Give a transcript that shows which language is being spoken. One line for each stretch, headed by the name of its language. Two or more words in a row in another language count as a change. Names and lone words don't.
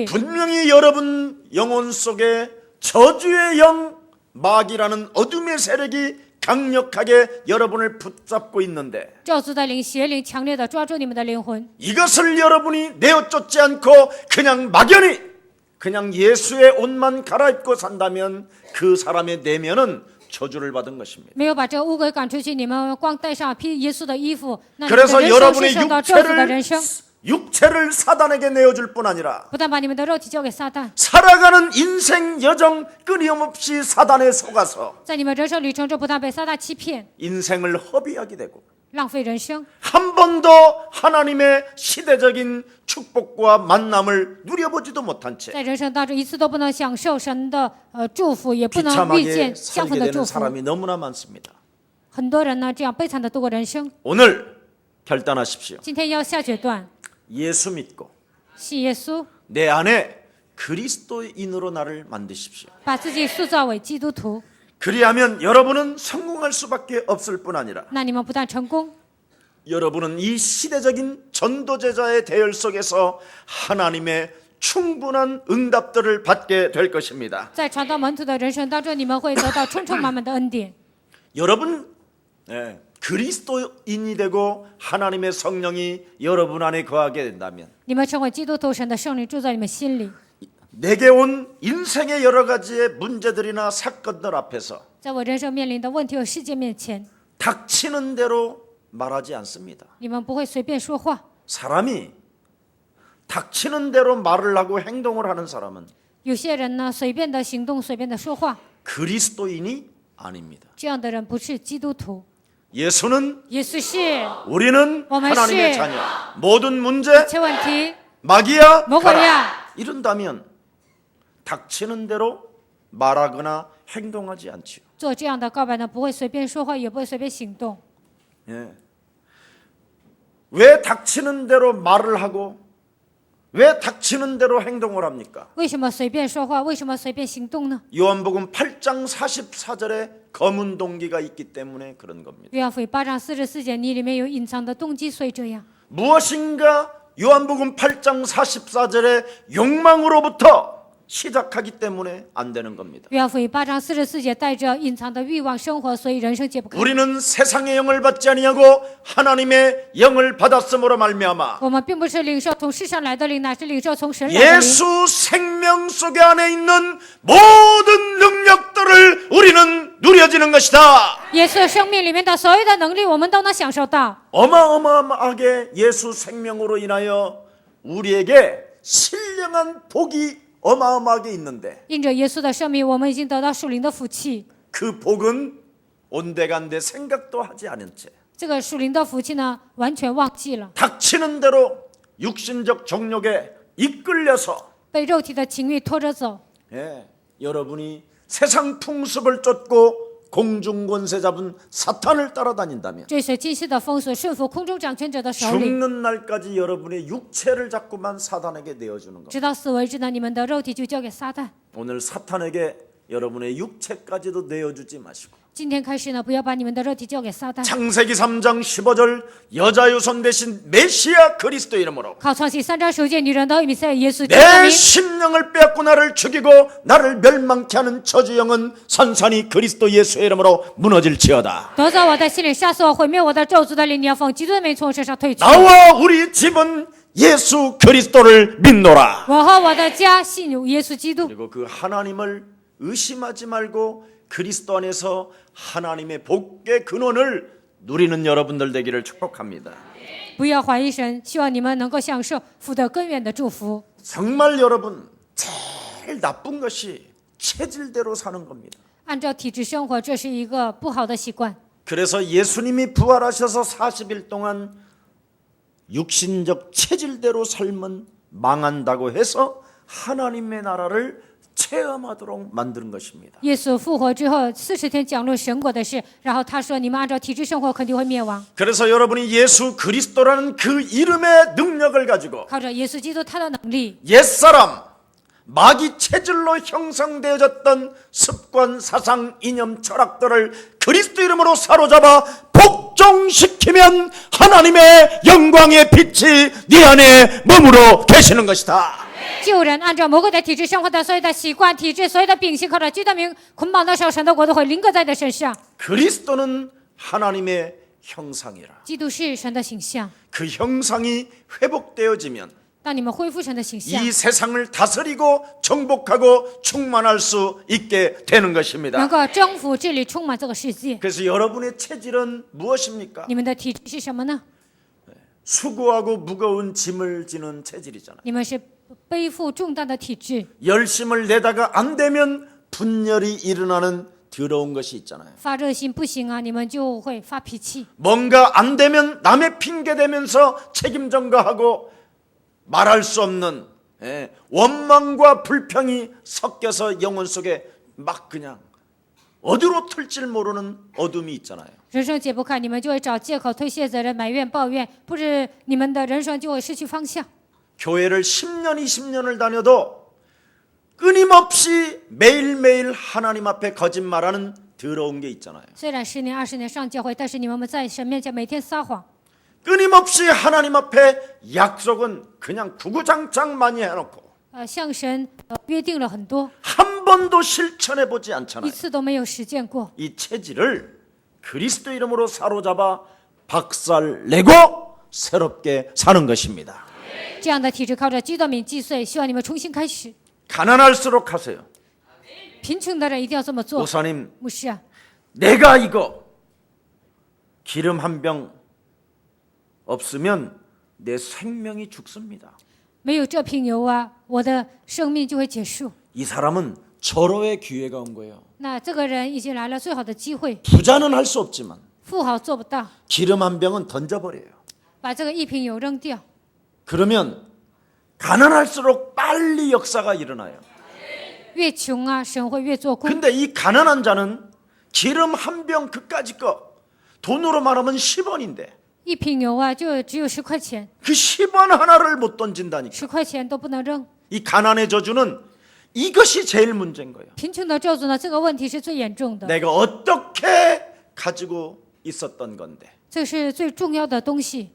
Korean: 분명히 여러분 영혼 속에 저주의 영 마귀라는 어둠의 세력이 강력하게 여러분을 붙잡고 있는데
Chinese: 咒诅的灵、邪灵强烈的抓住你们的灵魂，
Korean: 이것을 여러분이 내어쫓지 않고 그냥 막연히 그냥 예수의 옷만 갈아입고 산다면 그 사람의 내면은 저주를 받은 것입니다.
Chinese: 没有把这个污鬼赶出去，你们光带上披耶稣的衣服，那你们的
Korean: 그래서
Chinese: 人生是
Korean: 여러분의
Chinese: 受到咒诅的人生。
Korean: 육체를 사단에게 내어줄 뿐 아니라
Chinese: 不但把你们的肉体交给撒旦，
Korean: 살아가는 인생 여정 끊임없이 사단에 속아서
Chinese: 在你们人生旅程中，不但被撒旦欺骗、
Korean: 인생을 허비하게 되고
Chinese: 浪费人生，
Korean: 한 번도 하나님의 시대적인 축복과 만남을 누려보지도 못한 채
Chinese: 在人生当中一次都不能享受神的祝福，也不能遇
Korean: 비참하게
Chinese: 见相逢
Korean: 살게
Chinese: 的祝
Korean: 되는
Chinese: 福。
Korean: 사람이 너무나 많습니다.
Chinese: 很多人呢这样悲惨的度过人生。
Korean: 오늘 결단하십시오.
Chinese: 今天要下决断，
Korean: 예수 믿고
Chinese: 信耶稣，
Korean: 내 안에 그리스도인으로 나를 만드십시오.
Chinese: 把自己塑造为基督徒，
Korean: 그리하면 여러분은 성공할 수밖에 없을 뿐 아니라
Chinese: 那你们不但成功，
Korean: 여러분은 이 시대적인 전도제자의 대열 속에서 하나님의 충분한 응답들을 받게 될 것입니다.
Chinese: 在传道门徒的人生当中，你们会得到充充满满的恩典。
Korean: 여러분 그리스도인이 되고 하나님의 성령이 여러분 안에 거하게 된다면
Chinese: 你们成为基督徒，神的圣灵住在你们心里。
Korean: 내게 온 인생의 여러 가지의 문제들이나 사건들 앞에서
Chinese: 在我人生面临的问题和事件面前，
Korean: 닥치는 대로 말하지 않습니다.
Chinese: 你们不会随便说话。
Korean: 사람이 닥치는 대로 말을 하고 행동을 하는 사람은
Chinese: 有些人呢，随便的行动，随便的说话，
Korean: 그리스도인이 아닙니다.
Chinese: 这样的人不是基督徒。
Korean: 예수는
Chinese: 耶稣是
Korean: 우리는 어머씨. 하나님의 자녀. 모든 문제
Chinese: 一切问题，
Korean: 마귀야
Chinese: 魔鬼
Korean: 가라.
Chinese: 呀，
Korean: 이런다면 닥치는 대로 말하거나 행동하지 않지요.
Chinese: 做这样的告白呢，不会随便说话，也不会随便行动。
Korean: 예. 왜 닥치는 대로 말을 하고 왜 닥치는 대로 행동을 합니까?
Chinese: 为什么随便说话？为什么随便行动呢？
Korean: 요한복음 8장 44절에 검은 동기가 있기 때문에 그런 겁니다.
Chinese: 约翰福音8章44节，你里面有隐藏的动机，所以这样。
Korean: 무엇인가 요한복음 8장 44절에 욕망으로부터 시작하기 때문에 안 되는 겁니다.
Chinese: 约翰福音8章44节带着隐藏的欲望生活，所以人生解不开。
Korean: 우리는 세상의 영을 받지 아니하고 하나님의 영을 받았음으로 말미암아
Chinese: 我们并不是领受从世上来的灵，乃是领受从神来的灵。
Korean: 예수 생명 속에 안에 있는 모든 능력들을 우리는 누려지는 것이다.
Chinese: 耶稣生命里面的所有的能力，我们都能享受到。
Korean: 어마어마하게 예수 생명으로 인하여 우리에게 신령한 복이 어마어마하게 있는데
Chinese: 因着耶稣的生命，我们已经得到属灵的福气。
Korean: 그 복은 온데간데 생각도 하지 않은 채
Chinese: 这个属灵的福气呢，完全忘记了，
Korean: 닥치는 대로 육신적 정욕에 이끌려서
Chinese: 被肉体的情欲拖着走。
Korean: 여러분이 세상 풍습을 쫓고 공중권세 잡은 사탄을 따라다닌다면
Chinese: 追随今世的风俗，顺服空中掌权者的首领，
Korean: 죽는 날까지 여러분의 육체를 자꾸만 사탄에게 내어주는 겁니다.
Chinese: 直到死为止呢，你们的肉体就交给撒旦。
Korean: 오늘 사탄에게 여러분의 육체까지도 내어주지 마시고
Chinese: 今天开始呢，不要把你们的肉体交给撒旦。
Korean: 창세기 3장 15절 여자 유손 대신 메시아 그리스도 이름으로
Chinese: 靠创世3章9节，女人的以赛耶稣基督
Korean: 내
Chinese: 的名，
Korean: 심령을 빼앗고 나를 죽이고 나를 멸망케 하는 저주영은 산산이 그리스도 예수의 이름으로 무너질지어다.
Chinese: 夺走我的心灵，杀死我，毁灭我的咒诅的灵，你要奉基督的名从我身上退去。
Korean: 나와 우리 집은 예수 그리스도를 믿노라.
Chinese: 我和我的家信耶稣基督，
Korean: 그리고 그 하나님을 의심하지 말고 그리스도 안에서 하나님의 복의 근원을 누리는 여러분들 되기를 축복합니다.
Chinese: 不要怀疑神，希望你们能够享受福德根源的祝福。
Korean: 정말 여러분 제일 나쁜 것이 체질대로 사는 겁니다.
Chinese: 按照体制生活，这是一个不好的习惯。
Korean: 그래서 예수님이 부활하셔서 40일 동안 육신적 체질대로 살면 망한다고 해서 하나님의 나라를 체험하도록 만드는 것입니다.
Chinese: 耶稣复活之后，40天讲论神国的事，然后他说：“你们按照体制生活，肯定会灭亡。
Korean: 그래서 여러분이 예수 그리스도라는 그 이름의 능력을 가지고
Chinese: 靠着耶稣基督他的能力，
Korean: 옛사람 마귀 체질로 형성되어졌던 습관, 사상, 이념, 철학들을 그리스도 이름으로 사로잡아 복종시키면 하나님의 영광의 빛이 네 안에 머무러 계시는 것이다.
Chinese: 救人按照魔鬼的体制生活的所有的习惯、体制、所有的秉性，靠着基督名捆绑的时候，神的国度会临格在你的身上。
Korean: 그리스도는 하나님의 형상이라.
Chinese: 基督是神的形象，
Korean: 그 형상이 회복되어지면
Chinese: 当你们恢复神的形象，
Korean: 이 세상을 다스리고 정복하고 충만할 수 있게 되는
Chinese: 能
Korean: 것입니다.
Chinese: 够征服、治理、充满这个世界。
Korean: 그래서 여러분의 체질은 무엇입니까?
Chinese: 你们的体质是什么呢？
Korean: 수고하고 무거운 짐을 지는 체질이잖아요.
Chinese: 你们是背负重担的体质，
Korean: 열심을 내다가 안 되면 분열이 일어나는 더러운 것이 있잖아요.
Chinese: 发热心不行啊，你们就会发脾气。
Korean: 뭔가 안 되면 남의 핑계 대면서 책임 전가하고 말할 수 없는 원망과 불평이 섞여서 영혼 속에 막 그냥 어디로 튈지 모르는 어둠이 있잖아요.
Chinese: 人生解不开，你们就会找借口推卸责任、埋怨、抱怨，不是你们的人生就会失去方向。
Korean: 교회를 10년, 20년을 다녀도 끊임없이 매일매일 하나님 앞에 거짓말하는 더러운 게 있잖아요.
Chinese: 虽然10年、20年上教会，但是你们在神面前每天撒谎，
Korean: 끊임없이 하나님 앞에 약속은 그냥 구구장창 많이 해놓고
Chinese: 向神约定了很多，
Korean: 한 번도 실천해 보지
Chinese: 一
Korean: 않잖아요.
Chinese: 次都没有实践过。
Korean: 이 체질을 그리스도 이름으로 사로잡아 박살내고 새롭게 사는 것입니다.
Chinese: 这样的体质靠着基督名击碎，希望你们重新开始。
Korean: 가난할수록 하세요.
Chinese: 贫穷的人一定要这么做。
Korean: 목사님,
Chinese: 牧师啊，
Korean: 내가 이거 기름 한 병 없으면 내 생명이 죽습니다.
Chinese: 没有这瓶油啊，我的生命就会结束。
Korean: 이 사람은 절호의 기회가 온 거예요.
Chinese: 那这个人已经来了最好的机会，
Korean: 부자는 할 수 없지만
Chinese: 富豪做不到，
Korean: 기름 한 병은 던져버려요.
Chinese: 把这个一瓶油扔掉。
Korean: 그러면 가난할수록 빨리 역사가 일어나요.
Chinese: 越穷啊，神会越做工。
Korean: 근데 이 가난한 자는 기름 한 병 그까짓 거 돈으로 말하면 10원인데
Chinese: 一瓶油啊，就只有10块钱，
Korean: 그 10원 하나를 못 던진다니까.
Chinese: 10 块钱都不能扔。
Korean: 이 가난의 저주는 이것이 제일 문제인 거예요.
Chinese: 贫穷的咒诅呢，这个问题是最严重的，
Korean: 내가 어떻게 가지고 있었던 건데.
Chinese: 这是最重要的东西。